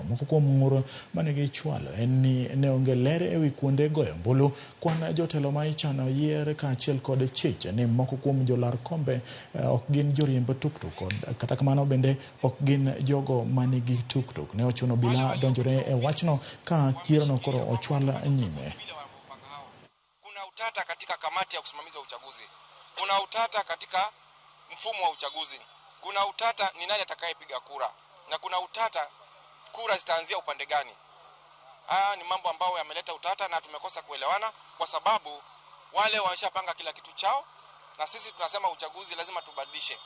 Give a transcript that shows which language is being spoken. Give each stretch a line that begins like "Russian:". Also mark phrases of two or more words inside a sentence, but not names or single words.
Luo (Kenya and Tanzania): Moko kuom ng'ur mane gichwalo en ni ne onge ler ewi kuonde goyo ombulu, kwan jotelo ma ichano yier kaachiel kod chiche ni moko kuom jolar kombe ok gin joriemb Tuk Tuk, kata kamano bende ok gin jogo manigi Tuk Tuk. Ne ochuno bila donjore e wachno ka yiero no koro ochwal nyime.
Swahili: Kuna utata katika kamati ya kusimamizi wa uchaguzi. Kuna utata katika mfumo wa uchaguzi. Kuna utata ni nani atakayepiga kura. Na kuna utata kura zitaanzia upande gani. Haya ni mambo ambayo yameleta utata na tumekosa kuelewana kwa sababu wale wameshapanga kila kitu chao na sisi tunasema uchaguzi lazima tubadilishe.